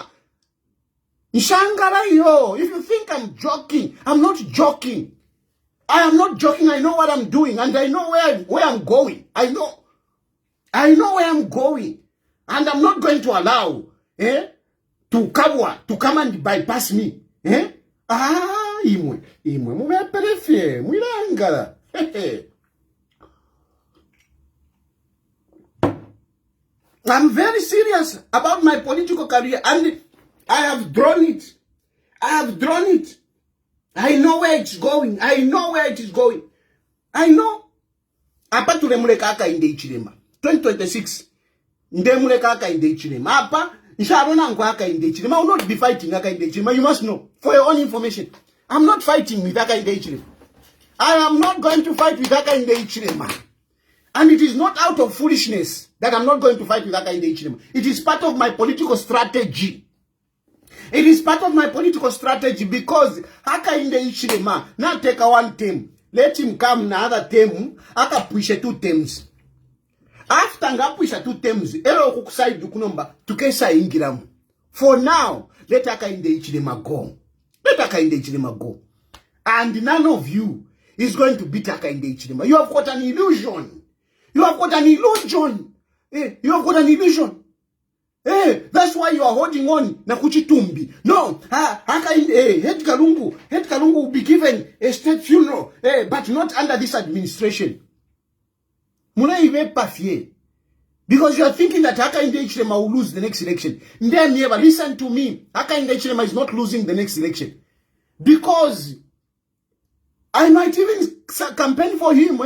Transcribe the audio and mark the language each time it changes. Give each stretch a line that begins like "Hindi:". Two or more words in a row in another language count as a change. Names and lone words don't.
Bemba: Nshangara yo.
English: If you think I'm joking, I'm not joking. I am not joking. I know what I'm doing and I know where I'm going. I know where I'm going. And I'm not going to allow to come and bypass me.
Bemba: Imwe, mube perefie, mwilangala.
English: I'm very serious about my political career and I have drawn it. I know where it's going. I know.
Bemba: Apa tulemuleka Hakainde Hichilema. 2026. Ndemuleka Hakainde Hichilema. Apa Nsharona ngwa Hakainde Hichilema.
English: I will not be fighting Hakainde Hichilema. You must know. For your own information. I'm not fighting with Hakainde Hichilema. I am not going to fight with Hakainde Hichilema. And it is not out of foolishness that I'm not going to fight with Hakainde Hichilema. It is part of my political strategy. Because Hakainde Hichilema now take a one term. Let him come another term. Aka push 2 terms. After nga push 2 terms,
Bemba: ero kukusai dukunomba tukesa ingiramu.
English: For now, let Hakainde Hichilema go. And none of you is going to beat Hakainde Hichilema. You have got an illusion. That's why you are holding on
Bemba: na kuchitumbi.
English: No, Edgar Lungu will be given a state funeral, but not under this administration. Because you are thinking that Hakainde Hichilema will lose the next election. Never listen to me. Hakainde Hichilema is not losing the next election. Because I might even campaign for him.